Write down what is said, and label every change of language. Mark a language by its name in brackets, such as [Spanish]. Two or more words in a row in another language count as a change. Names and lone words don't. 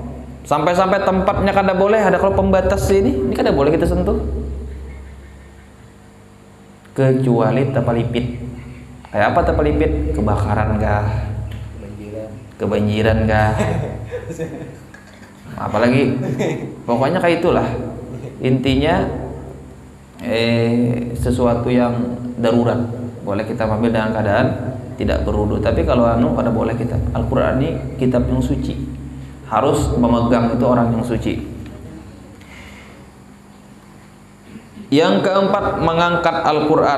[Banjar] Sampai-sampai tempatnya kada boleh, ada kalau pembatas ini kada boleh kita sentuh. Kecuali tepalipit. Kayak apa tepalipit? Kebakaran kah? Kebanjiran kah? [Indonesian] Apalagi pokoknya kayak itulah. Intinya sesuatu yang darurat boleh kita ambil dalam keadaan tidak berwudu. [Banjar] Tapi kalau kada boleh kita. Al-Qur'an ini kitab yang suci. [Indonesian] Harus memegang itu orang yang suci. Yang keempat mengangkat Al-Qur'an.